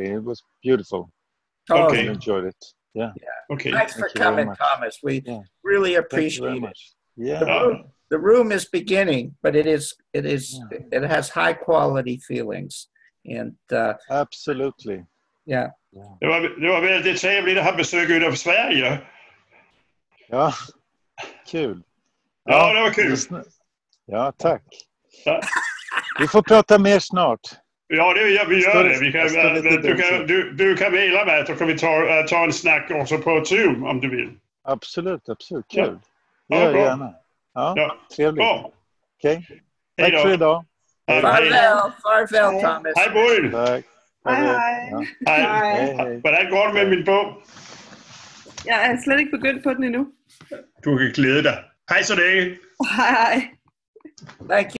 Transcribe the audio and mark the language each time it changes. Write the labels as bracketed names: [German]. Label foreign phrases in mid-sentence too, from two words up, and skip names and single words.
[English] It was beautiful. Okay. I enjoyed it. Yeah. Okay. Thanks for coming, Thomas. We really appreciate it. Yeah. The room is beginning, but it has high quality feelings, and absolutely. Yeah. [Swedish] Det var väldigt trevligt att ha besök av Sverige. Ja, kul. Ja, det var kul. Ja, tack. Vi får prata mer snart. Ja, vi gör det. Du kan mejla mig, så kan vi ta en snack också på Zoom om du vill. Absolut. Kul. Ja, Gör gärna. Ja, trevligt. Okej. Tack för idag. Farväl, Thomas. Hej, Bodil. Tack. Hej. [Danish] Hvordan går det med min bog? Jeg er slet ikke begyndt på den endnu. Du kan glæde dig. Hej så længe. Hej. [English] Thank you.